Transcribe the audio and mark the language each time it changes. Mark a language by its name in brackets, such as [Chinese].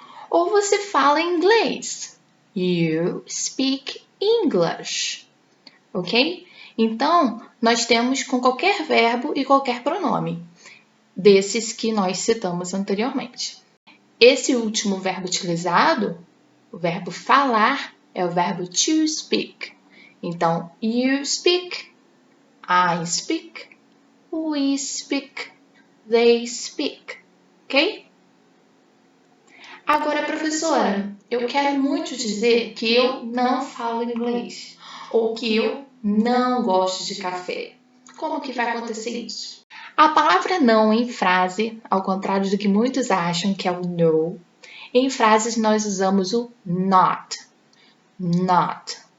[Portuguese] Ou você fala inglês. You speak English. Ok? Então, nós temos com qualquer verbo e qualquer pronome, desses que nós citamos anteriormente. Esse último verbo utilizado, o verbo falar, é o verbo to speak. [English] Então, you speak, I speak, we speak, they speak. [Portuguese] Ok? Agora, professora, eu quero muito dizer que eu não falo inglês ou que eu não gosto de café. Como que vai acontecer isso? A palavra não em frase, ao contrário do que muitos acham que é o no, em frases nós usamos o not. Not.